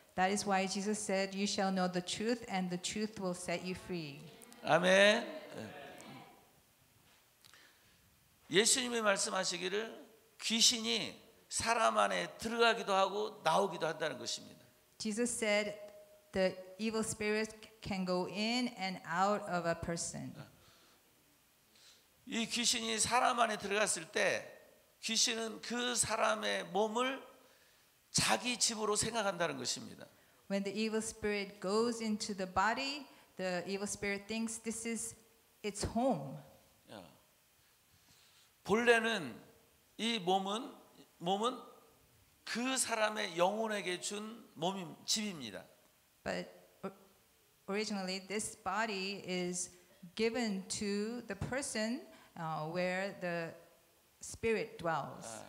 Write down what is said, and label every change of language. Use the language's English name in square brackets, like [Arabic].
[English] That is why Jesus said, "You shall know the truth, and the truth will set you free." [Korean] 아멘. 예수님이 말씀하시기를 귀신이 사람 안에 들어가기도 하고 나오기도 한다는 것입니다. [English] Jesus said the evil spirits can go in and out of a person. [Korean] 이 귀신이 사람 안에 들어갔을 때 귀신은 그 사람의 몸을 자기 집으로 생각한다는 것입니다. [English] When the evil spirit goes into the body, the evil spirit thinks this is its home. [Korean] 본래는 이 몸은 그 사람의 영혼에게 준 집입니다. [English] But originally, this body is given to the person where the spirit dwells.